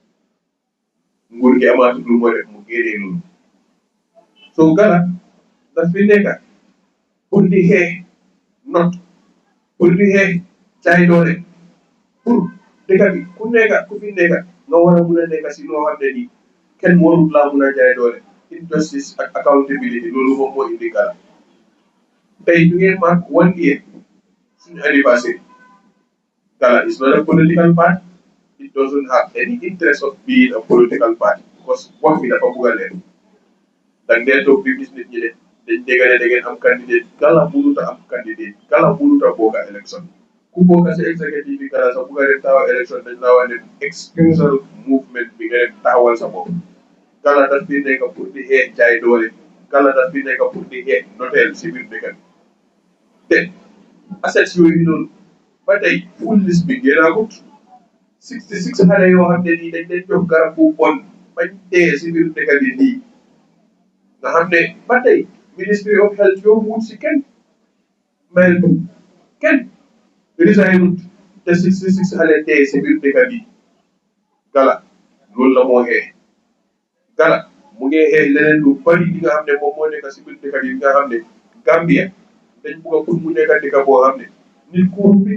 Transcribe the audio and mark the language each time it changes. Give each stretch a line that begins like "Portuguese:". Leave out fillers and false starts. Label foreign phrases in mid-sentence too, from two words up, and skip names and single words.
Wolof: nguur gi amaatut lu moo def mu génnee loolu so Gala daf fi nekk pour di xeex not pour di xeex jaay doole pour dëkk bi ku nekk ku fi nekk nga war a mun a nekk si loo xam ne nii kenn warut laa mun a jaay doole injustice ak accountability loolu moom moo indi Gala tey du ngeen
English: mark 1 year
Wolof: suñu anniversaire
English: Gala is not a political party it doesn't have any interest of being a political party because
Wolof: wax bi dafa bugg a leen da ngeen toog di gis nit ñi de dañ dégg ne da ngeen am candidate Gala mënut a am candidate Gala mënut a bokk a élection ku bokk si executive bi Gala sax bugg a dem taxawal élection dañ laa wax ne
English: excusal movement
Wolof: bi nga dem taxawal sa bopp Gala daf fi nekk pour di xeex jaay doole Gala daf fi nekk pour di xeex noteel si biir dëkk bi te assets yooyu noonu ba tey
English: full list
Wolof: bi génnaagut 66 xale yoo xam ne nii dañ leen jox garab bu bon bañ dee si biir dëkk bi nii nga xam ne ba tey
English: ministry of health
Wolof: yoo wut si kenn mel kenn resignut te 66 xale dee si biir dëkk bi Gala loolu la moo xeex Gala mu ngi xeex leneen lu bari li nga xam ne moom moo nekk si biir dëkk bi nga xam ne Gambia dañ bugg a pour mu nekk dëkk boo xam ne nit ku fi